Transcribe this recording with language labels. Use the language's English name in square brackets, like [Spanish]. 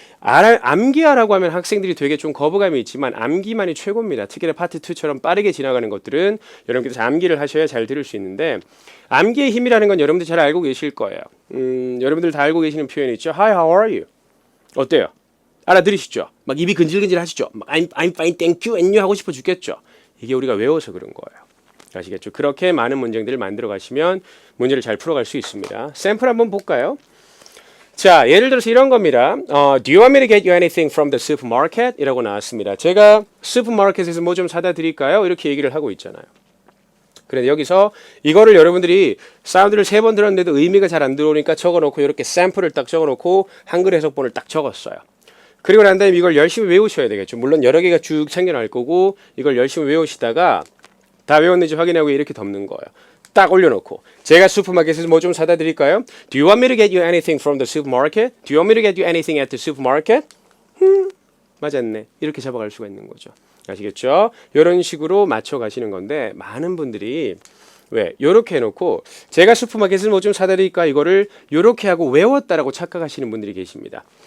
[Korean] 암기하라고 하면 학생들이 되게 좀 거부감이 있지만 암기만이 최고입니다. 특히나 파트 2처럼 빠르게 지나가는 것들은 여러분께서 암기를 하셔야 잘 들을 수 있는데 암기의 힘이라는 건 여러분들 잘 알고 계실 거예요. 여러분들 다 알고 계시는 표현이 있죠. [English] Hi, how are you? [Korean] 어때요? 알아들으시죠? 막 입이 근질근질 하시죠? 막 [English] I'm fine, thank you, and you [Korean] 하고 싶어 죽겠죠? 이게 우리가 외워서 그런 거예요. 아시겠죠? 그렇게 많은 문장들을 만들어 가시면 문제를 잘 풀어갈 수 있습니다. 샘플 한번 볼까요? 자, 예를 들어서 이런 겁니다. [English] Do you want me to get you anything from the supermarket? [Korean] 이라고 나왔습니다. 제가 슈퍼마켓에서 뭐 좀 사다 드릴까요? 이렇게 얘기를 하고 있잖아요. 그런데 여기서 이거를 여러분들이 사운드를 3번 들었는데도 의미가 잘 안 들어오니까 적어놓고 이렇게 샘플을 딱 적어놓고 한글 해석본을 딱 적었어요. 그리고 난 다음에 이걸 열심히 외우셔야 되겠죠. 물론 여러 개가 쭉 생겨날 거고 이걸 열심히 외우시다가 다 외웠는지 확인하고 이렇게 덮는 거예요. 딱 올려놓고 제가 슈퍼마켓에서 뭐 좀 사다 드릴까요? [English] Do you want me to get you anything from the supermarket? Do you want me to get you anything at the supermarket? [Korean] 맞았네. 이렇게 잡아갈 수가 있는 거죠. 아시겠죠? 이런 식으로 맞춰 가시는 건데 많은 분들이 왜? 요렇게 해놓고 제가 슈퍼마켓에서 뭐 좀 사다 드릴까 이거를 요렇게 하고 외웠다라고 착각하시는 분들이 계십니다.